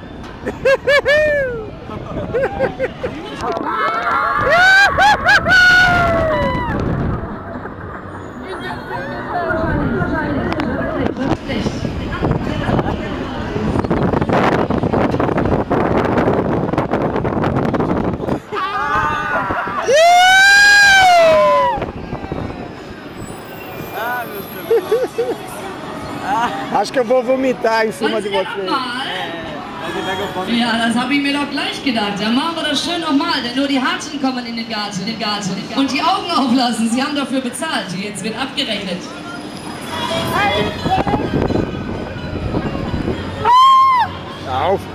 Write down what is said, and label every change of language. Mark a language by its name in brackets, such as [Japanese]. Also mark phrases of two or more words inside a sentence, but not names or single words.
[Portuguese] Acho que eu vou vomitar em cima de você. [German] Ja, das habe ich mir doch gleich gedacht. Dann machen wir das schön nochmal, denn nur die Harten kommen in den Garten. Und die Augen auflassen, sie haben dafür bezahlt. Jetzt wird abgerechnet. Auf!